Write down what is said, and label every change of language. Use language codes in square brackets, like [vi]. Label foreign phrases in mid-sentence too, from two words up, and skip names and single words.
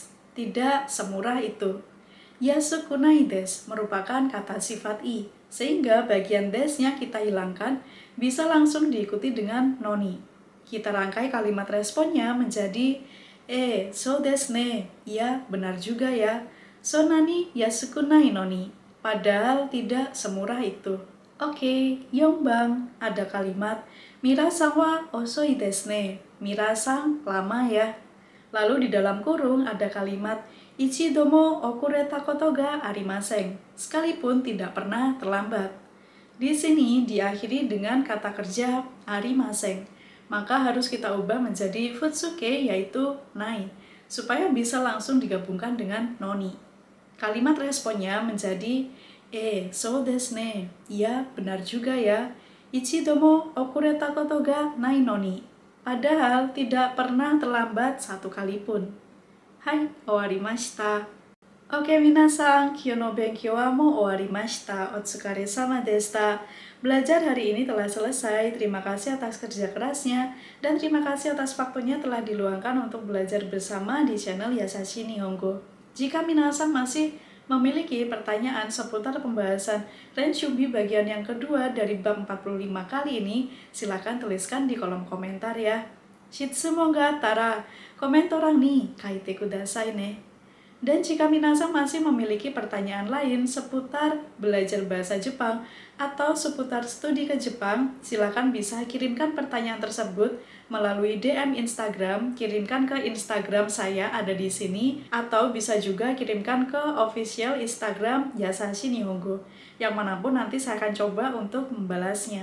[id] Tidak semurah itu. [ja] 安くないです [id] merupakan kata sifat i, sehingga bagian desnya kita hilangkan, bisa langsung diikuti dengan noni. Kita rangkai kalimat responnya menjadi [ja] そうですね. [id] Iya, benar juga ya. [ja] そんなに安くないのに. [id] Padahal tidak semurah itu. Oke, Yongbang, ada kalimat [ja] ミラさんは遅いですね. [id] Mira-san lama ya. Lalu di dalam kurung ada kalimat [ja] 一度も遅れたことがありません. [id] Sekalipun tidak pernah terlambat. Di sini diakhiri dengan kata kerja arimasen. Maka harus kita ubah menjadi futsuke yaitu nai. Supaya bisa langsung digabungkan dengan noni. Kalimat responnya menjadi [ja] そうですね. [id] Iya, benar juga ya. [ja] 一度も遅れたことがないのに. [id] Padahal tidak pernah terlambat satu kali pun. [ja] はい、終わりました. [id] Oke, [ja] みなさん、今日の勉強はもう終わりました. お疲れ様でした. [id] Belajar hari ini telah selesai. Terima kasih atas kerja kerasnya dan terima kasih atas waktunya telah diluangkan untuk belajar bersama di channel Yasashi Nihongo. Jika minasan masih memiliki pertanyaan seputar pembahasan Renshubi bagian yang kedua dari bab 45 kali ini, silakan tuliskan di kolom komentar ya. [ja] 質問があったら、コメント欄に書いてくださいね. [id] Dan jika minasan masih memiliki pertanyaan lain seputar belajar bahasa Jepang atau seputar studi ke Jepang, silakan bisa kirimkan pertanyaan tersebut melalui DM Instagram, kirimkan ke Instagram saya ada di sini, atau bisa juga kirimkan ke official Instagram Yasashi Nihongo, yang manapun nanti saya akan coba untuk membalasnya.